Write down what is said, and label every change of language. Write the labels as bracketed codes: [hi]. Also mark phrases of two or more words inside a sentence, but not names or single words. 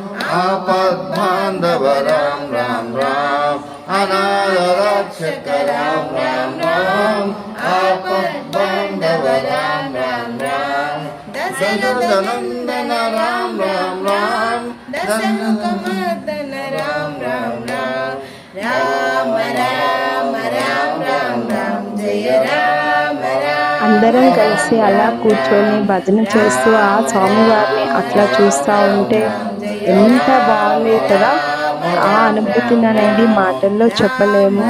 [sa] ఆపద్బాంధవ రామ రామ రామ అనాథరక్షక రామ రామ రామ ఆపద్బాంధవ రామ రామ రామ దశరథనందన రామ రామ రామ దశముఖమర్దన రామ రామ రామ రామ రామ రామ రామ జయ రామ రామ. [te] అందరం కలిసి అలా కూర్చొని భజన చేస్తూ ఆ స్వామివారిని అట్లా చూస్తూ ఉంటే ఎంత బాగుంది కదా. ఆ అనుభూతిని అనేది మాటల్లో చెప్పలేము.